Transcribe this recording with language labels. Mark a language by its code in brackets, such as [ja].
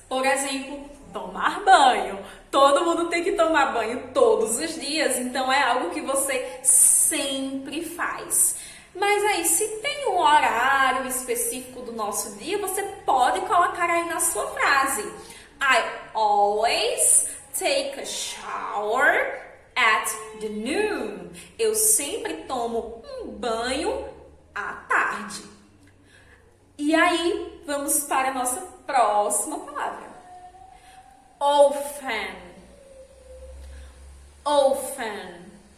[pt] Por exemplo, tomar banho. Todo mundo tem que tomar banho todos os dias. Então, é algo que você sempre faz. Mas aí, se tem um horário específico do nosso dia, você pode colocar aí na sua frase. [en] I always take a shower at the noon. [pt] Eu sempre tomo um banho à tarde. E aí, vamos para a nossa próxima palavra. Often. [en] Often.